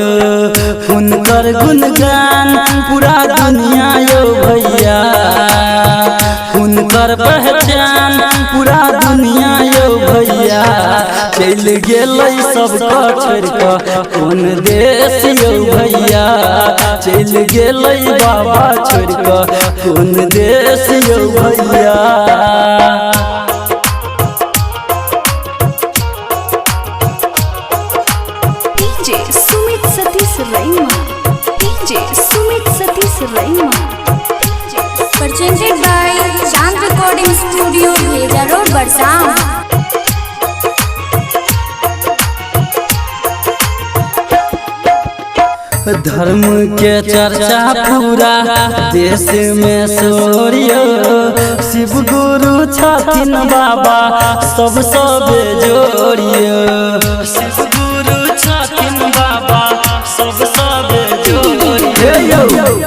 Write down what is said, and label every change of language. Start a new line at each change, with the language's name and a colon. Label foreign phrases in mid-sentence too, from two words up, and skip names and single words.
Maithili: हुनकर गुणगान पूरा दुनिया यौ भैया, हुनकर पहचान पूरा दुनिया यौ भैया। चल गेलै सबको छोड़ के कोन देश यौ भैया, चल गेलै बाबा छोड़ के कोन देश यौ भैया।
English: DJ Sumit Satish Raima, DJ Sumit Satish Raima. Presented by Chand Recording Studio, Bheja Road, Barsam.
Maithili: धर्म के चर्चा पूरा देश में सोरियो, शिव गुरु छथिन बाबा सब बेजोरियो, शिव गुरु छथिन बाबा सब बेजोरियो।